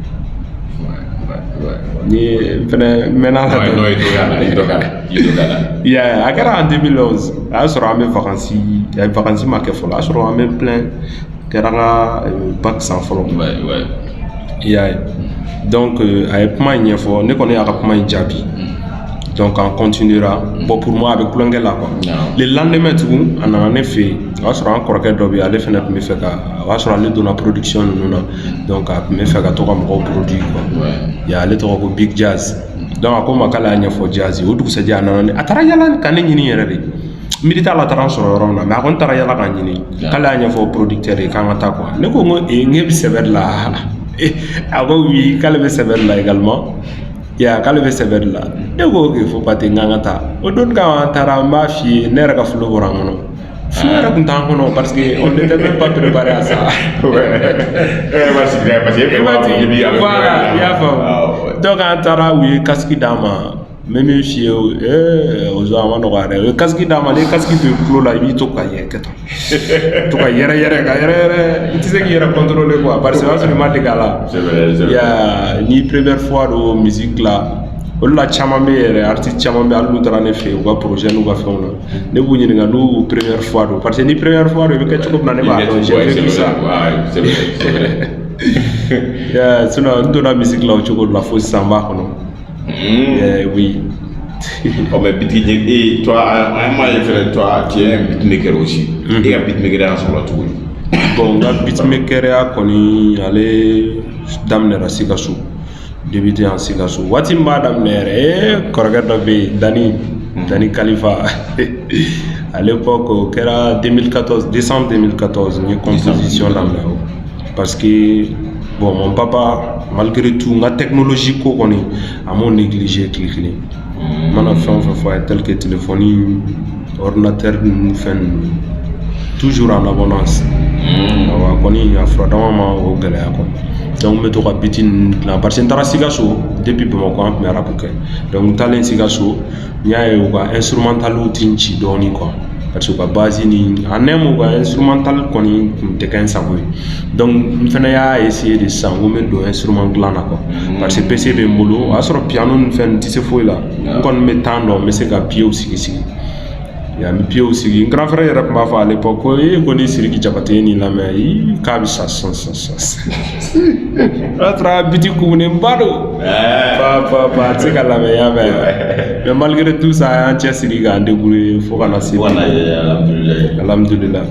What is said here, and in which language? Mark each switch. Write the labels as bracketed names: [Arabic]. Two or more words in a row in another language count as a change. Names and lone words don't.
[Bambara] ni fɛnɛ mɛnna la yeah a kɛra en 2011 a y'a sɔrɔ an bɛ vacances ma kɛ fɔlɔ a y'a sɔrɔ an bɛ plein kɛra n ka bac san fɔlɔ yeah donc a ye kuma in ɲɛfɔ ne kɔni y'a ka kuma in jaabi donc [French] on continuera bon pour moi avec [Bambara] kulonkɛ [French] la quoi le lendemain [Bambara] tugun a nana ne fɛ yen o y'a sɔrɔ an kɔrɔkɛ dɔ bɛ yen ale fɛnɛ tun bɛ fɛ ka o y'a sɔrɔ ale donna production ninnu na donc a tun bɛ fɛ ka to ka mɔgɔw produire quoi ya ale tɔgɔ ko Big Jazz donc a ko n ma k'ale y'a ɲɛfɔ Jazz o dugusɛjɛ a nana ne a taara yala ka ne ɲini yɛrɛ de miiri t'a la a taara n sɔrɔ yɔrɔ min na mais a ko n taara yala ka n ɲini k'ale y'a ɲɛfɔ producteur ye k'an ka taa quoi ne ko n ko n bɛ sɛbɛn la a ko oui k'ale bɛ sɛbɛn la également k'ale bɛ sɛbɛn la ne ko ok [French] faut pas te [Bambara] n k'an ka taa o don kama an taara n b'a f'i ye ne yɛrɛ ka flow bɔra n kɔnɔ flow yɛrɛ tun t'an kɔnɔ [French] parce que on n'était même pas préparé à ça [Bambara] voilà i y'a faamu donc an taara u ye casque d'an ma n bɛ min f'i ye o a ma nɔgɔ yɛrɛ u ye casque d'an ma n'i ye casque don i tulo la i b'i to ka yɛrɛ kɛ tan to ka yɛrɛ ka yɛrɛ i tɛ se k'i yɛrɛ contrôler quoi parce que o y'a sɔrɔ i ma dege a la ni [French] première fois [Bambara] don musique la olu la caman bɛ yɛrɛ artiste caman bɛ hali n'u taara ne fɛ yen u ka projet n'u ka fɛnw na ne b'u ɲininka n'u [French] première fois [Bambara] don parce que ni [French] première fois [Bambara] don i bɛ kɛ cogo min na ne b'a dɔn [French] j'ai vécu ça [Bambara] sinon n donna musique la o cogo de la fo sisan n b'a kɔnɔ oui. [French] Oh mais beatmaker, toi, toi, tu es un beatmaker aussi. Et un beatmaker en solo tout. Bon, un beatmaker a connu aller daminɛra Sikasso. Débuté en Sikasso. [Bambara] Waati min b'a daminɛ yɛrɛ kɔrɔkɛ dɔ bɛ yen Dani Kalifa. [French] À l'époque [Bambara] o kɛra 2014 décembre 2014 n ye composition daminɛ [French] parce que bon mon papa malgré tout [Bambara] n ka technologie ko kɔni a m'o négligé tile kelen n mana fɛn o fɛn fɔ a ye [French] tel que téléphone ordinateur [Bambara] ninnu fɛn ninnu [French] toujours en abondance [Bambara] awa kɔni a fura dama ma o gɛlɛya kɔni donc n bɛ to ka beat ninnu dilan parce que n taara Sikasso depuis Bamako an tun bɛ arabu kɛ donc n taalen Sikasso n y'a ye u ka instrumentaliw ti n ci dɔɔnin quoi parce que u ka base ni [French] en un mot [Bambara] u ka instrumental kɔni tun tɛ kɛ n sago ye donc n fɛnɛ y'a essayer de sisan ko n bɛ don instrument dilan na quoi parce que PC bɛ n bolo o y'a sɔrɔ piano ni fɛn n tɛ se foyi la n kɔni bɛ temps dɔn n bɛ se ka pieds sigi n bɛ pieds sigi n grand frère yɛrɛ tun b'a fɔ [French] à l'époque [Bambara] ko ko ni Sidiki Jabate ye nin lamɛn k'a bɛ sa o y'a sɔrɔ a biti kumunenba don a tɛ se ka lamɛn y'a mɛn [French] mais malgré tout ça [Bambara] a y'an cɛsiri k'an débrouiller fo ka na se alhamdulillah.